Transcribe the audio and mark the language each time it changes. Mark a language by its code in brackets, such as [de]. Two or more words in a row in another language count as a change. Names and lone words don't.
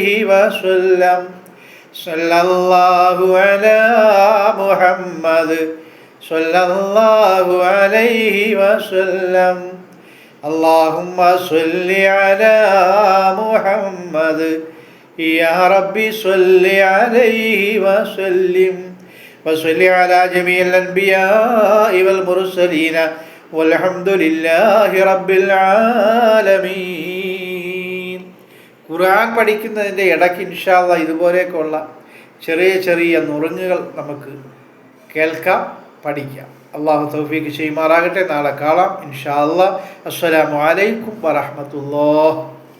[ar] وسلم صلى الله على محمد صلى الله عليه وسلم اللهم صل على محمد يا ربي صل عليه وسلم وصل على جميع الأنبياء والمرسلين والحمد لله رب العالمين. [ml] ഖുർആൻ പഠിക്കുന്നതിൻ്റെ ഇടയ്ക്ക് [ar] إن شاء الله [ml] ഇതുപോലെയൊക്കെയുള്ള ചെറിയ ചെറിയ നുറുങ്ങുകൾ നമുക്ക് കേൾക്കാം, പഠിക്കാം. അള്ളാഹു തൗഫീഖ് ചെയ്യുമാറാകട്ടെ. നാളെ കാണാം [ar] إن شاء الله. السلام عليكم ورحمة الله.